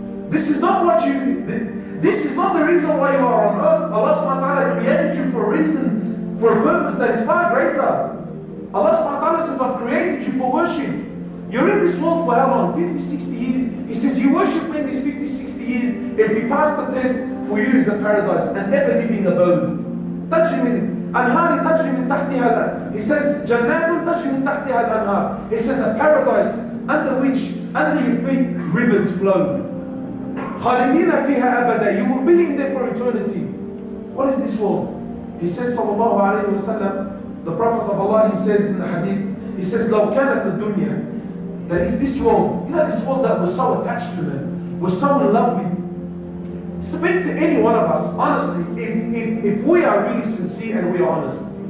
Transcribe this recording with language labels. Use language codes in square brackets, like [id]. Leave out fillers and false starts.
[en] This is not this is not the reason why you are on earth. Allah subhanahu wa ta'ala created you for a reason, for a purpose that is far greater. Allah subhanahu wa ta'ala says, I've created you for worship. You're in this world for how long? 50, 60 years. He says, you worship me in these 50, 60 years. If you pass the test, for you is a paradise, an ever-living abode. [ar] تجري من أنهار تجري من تحتها. [en] He says, [ar] جنات تجري من تحتها الأنهار. [en] He says, a paradise under your feet, rivers flow. [ar] خالدين فيها أبدا. [en] You will be in there for eternity. What is this world? He says, sallallahu alayhi wa sallam, the Prophet of Allah, he says in the hadith, he says, [ar] لو كانت الدنيا, [en] that if this world, this world that we're so attached to them, we're so in love with, speak to any one of us, honestly, if we are really sincere and we are honest.